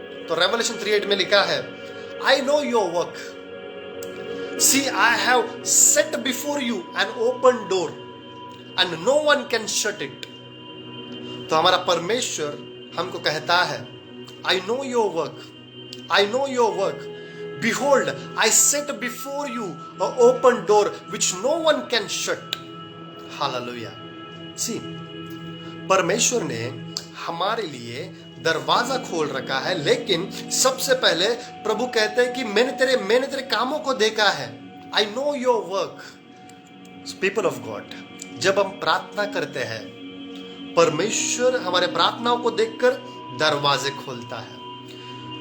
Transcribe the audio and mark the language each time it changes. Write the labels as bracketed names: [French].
[Hindi] तो रेवलेशन 3:8 में लिखा है, [English] I know your work, see I have set before you an open door and no one can shut it. [Hindi] तो हमारा परमेश्वर हमको कहता है, [English] I know your work, I know your work. Behold, I set before you an open door which no one can shut. Hallelujah. [Hindi] See, परमेश्वर ने हमारे लिए दरवाजा खोल रखा है, लेकिन सबसे पहले प्रभु कहते हैं कि मैंने तेरे कामों को देखा है। [English] I know your work. People of God, [Hindi] जब हम प्रार्थना करते हैं, परमेश्वर हमारे प्रार्थनाओं को देखकर दरवाजे खोलता है।